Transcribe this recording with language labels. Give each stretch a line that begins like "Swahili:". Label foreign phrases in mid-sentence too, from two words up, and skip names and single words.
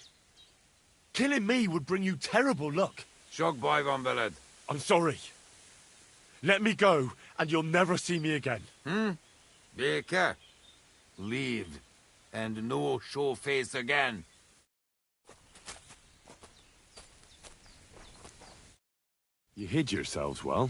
English: Killing me would bring you terrible luck.
Hungarian: Sok baj van veled.
English: I'm sorry. Let me go, and you'll never see me again.
Hungarian: Béke?
English: Leave, and no show face again. You hid yourselves well.